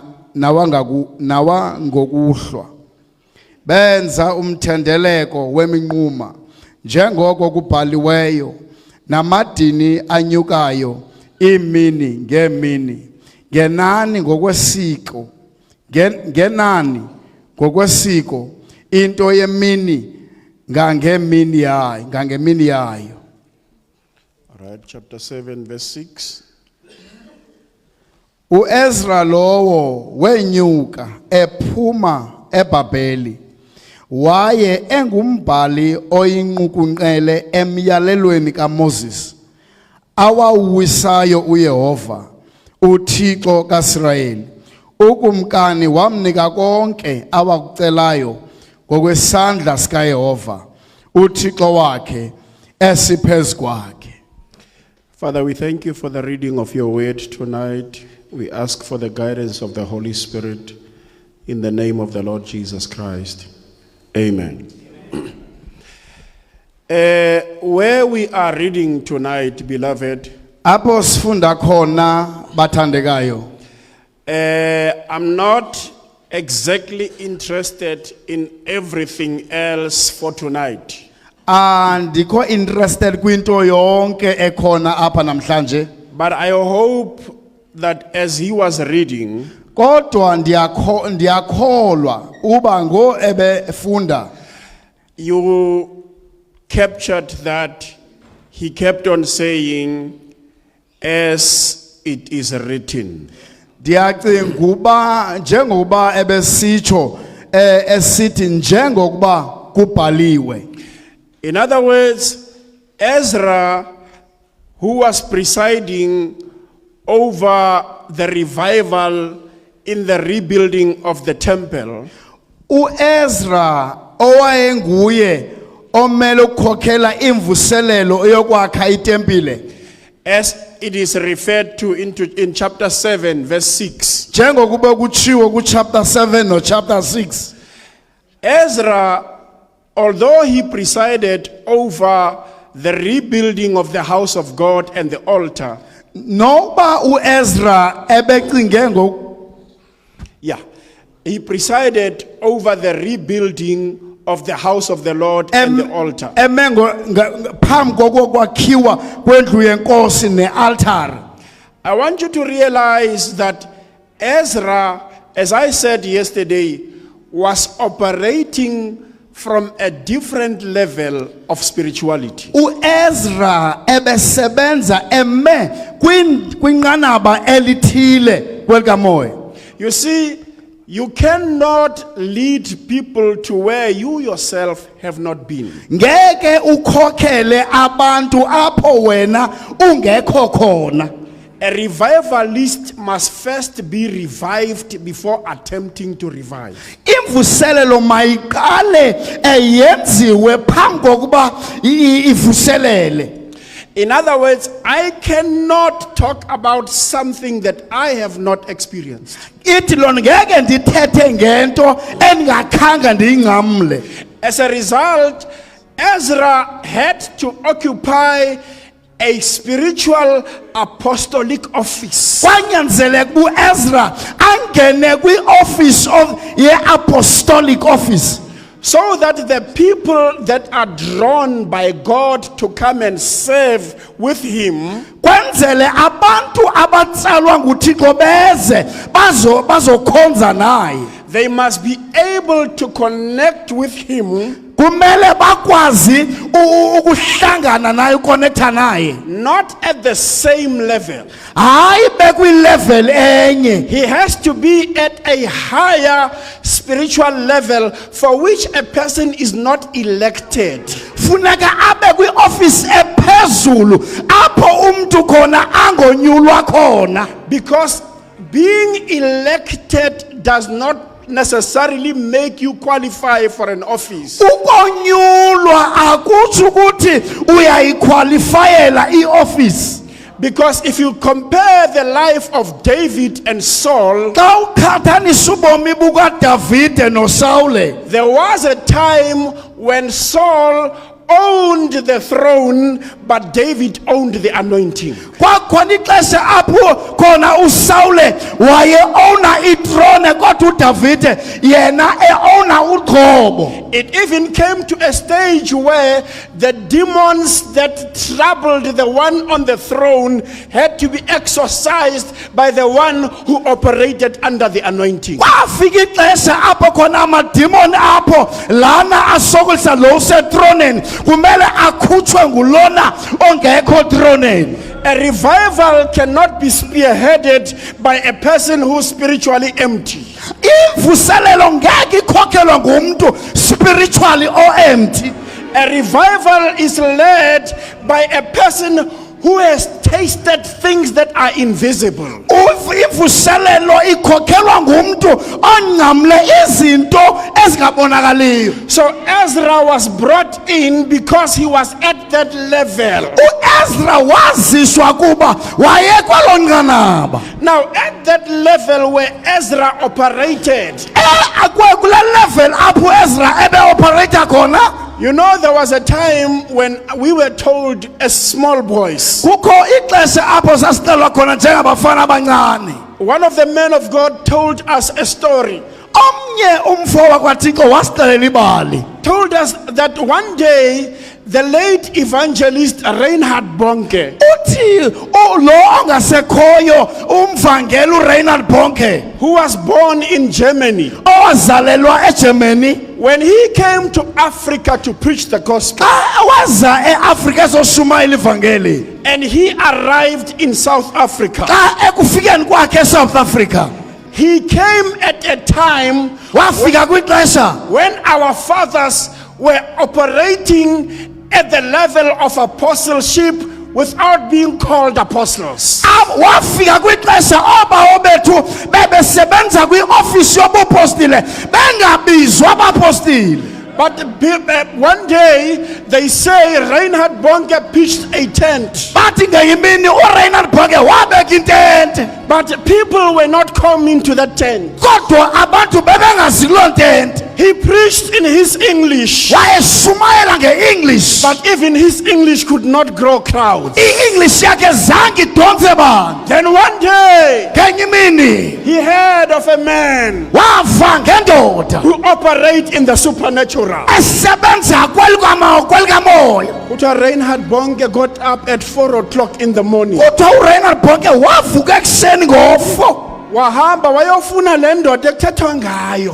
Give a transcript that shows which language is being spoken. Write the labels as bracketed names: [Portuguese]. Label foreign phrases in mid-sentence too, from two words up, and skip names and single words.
[Xhosa] nawangokuhlwa benza umthendeleko weminquma njengoko kubhaliweyo namadini anyukayo imini ngemini ngenani ngokwesiko into yemini ngangemini yayo. [English] All right, chapter 7 verse 6. [Xhosa] uEzra lowo wenyuka ephuma eBhabheli waye engumbhali oyinqukunqele emyalelweni kaMoses awawuwisayo uYehova uThixo kaIsrayeli ukumkani wamnika konke awakucelayo ngokwesandla sikaYehova uThixo wakhe esiphezu kwakhe. [English] Father, we thank you for the reading of your word tonight. We ask for the guidance of the Holy Spirit in the name of the Lord Jesus Christ. Amen. Where we are reading tonight, beloved, [Xhosa] Apho sifunda khona bathandekayo, [English] I'm not exactly interested in everything else for tonight. [Xhosa] andikho interested kwinto yonke ekhona apha namhlanje, [English] But I hope that as he was reading, [Xhosa] kodwa ndiyakholwa uba ngo ebefunda [English] you captured that he kept on saying, as it is written. [Xhosa] ndiyacinga uba njengoba ebesitsho esithi njengokuba kubhaliwe. [English] In other words, Ezra, who was presiding over the revival in the rebuilding of the temple, [Xhosa] uEzra owayenguye omele ukukhokhela imvuselelo yokwakha itempile, [English] as it is referred to in chapter 7 verse 6. [Xhosa] njengokuba kutshiwo kuchapter 7 no chapter 6. [English] Ezra, although he presided over the rebuilding of the house of God and the altar, [Xhosa] Noba uEzra ebecinge [English] he presided over the rebuilding of the house of the Lord and the altar. [Xhosa] phambi kokwakhiwa kwendlu yenkosi nealtar. [English] I want you to realize that Ezra as I said yesterday, was operating from a different level of spirituality. [Xhosa] uEzra ebesebenza eme kwinqanaba elithile kwelikamoya. [English] You see, you cannot lead people to where you yourself have not been. [Xhosa] Ngeke ukhokhele abantu apho wena ungekho khona. [English] A revivalist must first be revived before attempting to revive. [Xhosa] Imvuselelo mayiqale eyenziwe phambi kokuba ivuselele. [English] In other words, I cannot talk about something that I have not experienced. [Xhosa] Ithi lona ngeke ndithethe ngento endingakhanga ndiyingqamle. [English] As a result, Ezra had to occupy a spiritual apostolic office. [Xhosa] Kwanyanzeleka uEzra angene kwi- [English] office of [Xhosa] ye-apostolic office. [English] So that the people that are drawn by God to come and serve with him [Xhosa] Kwenzele abantu abatsalwa nguThixo beze bazokhonza naye. [English] they must be able to connect with him, [Xhosa] Kumele bakwazi ukuhlangana naye, connecta naye. [English] not at the same level. [Xhosa] Hayi bekwi-level enye. [English] He has to be at a higher spiritual level for which a person is not elected. [Xhosa] Funeka abe kwi-office ephezulu apho umuntu khona angonyulwa khona. [English] Because being elected does not necessarily make you qualify for an office. [Xhosa] Ukonyulwa akutsho ukuthi uyayiqualifyela i-office. [English] Because if you compare the life of David and Saul, [Xhosa] Xa ukhathanisa ubomi bukaDavide noSawule, [English] there was a time when Saul owned the throne, but David owned the anointing. [Xhosa] kwakhona ixesha apho khona uSawule wayeowna itrone kodwa uDavide yena eowna uqobo. [English] It even came to a stage where the demons that troubled the one on the throne had to be exorcised by the one who operated under the anointing. [Xhosa] Kwafika ixesha apho khona amadimoni apho lana asokolisa lo usetroneni kumele akhutshwe ngulona ongekho troneni. [English] A revival cannot be spearheaded by a person who's spiritually empty. [Xhosa] Imvuselelo ngeke ikhokhelwe ngumuntu [English] spiritually or empty. A revival is led by a person who has tasted things that are invisible. [Xhosa] Imvuselelo ikhokhelwa ngumuntu ongqamle izinto ezingabonakaliyo. [English] So Ezra was brought in because he was at that level. [Xhosa] uEzra waziswa kuba wayekwelo nqanaba. [English] Now, at that level where Ezra operated, [Xhosa] Kule level apho Ezra ebe operator khona. [English] you know, there was a time when we were told as small boys. [Xhosa] Kukho ixesha apho sasixelwa khona njengabafana abancane. [English] One of the men of God told us a story. [Xhosa] Omnye umfo wakwaThixo wasixelela ibali. [English] Told us that one day the late evangelist Reinhard Bonke, [Xhosa] Uthi lo ongasekhoyo umvangeli uReinhard Bonke [English] who was born in Germany, [Xhosa] owazalelwa eGermany, [English] when he came to Africa to preach the gospel, [Xhosa] xa waza eAfrika ezoshumayela ivangeli, [English] and he arrived in South Africa, [Xhosa] xa ekufikeni kwakhe eSouth Africa, [English] he came at a time [Xhosa] wafika kwixesha [English] when our fathers were operating at the level of apostleship without being called apostles. [Xhosa] wafika kwixesha oobawo bethu bebesebenza kwi-ofisi yobupostile bengabizwa abapostile. [English] But one day they say Reinhard Bonke pitched a tent, [Xhosa] Bathi ngeyimini uReinhard Bonke wabeka intente, [English] but people were not coming to that tent. [Xhosa] kodwa abantu bebengazi kuloo ntente. [English] He preached in his English, [Xhosa] Wayeshumayela nge-English, [English] but even his English could not grow crowds. [Xhosa] i-English yakhe zange idonse bantu. [English] Then one day [Xhosa] Ngenye imini [English] he heard of a man [Xhosa] wava ngendoda [English] who operated in the supernatural. [Xhosa] esebenza kwelikamoya. [English] Kuthiwa Reinhard Bonke got up at 4 o'clock in the morning. [Xhosa] Kodwa uReinhard Bonke wavuka ekuseni ngo-4. wahamba wayofuna le ndoda ekuthethwa ngayo.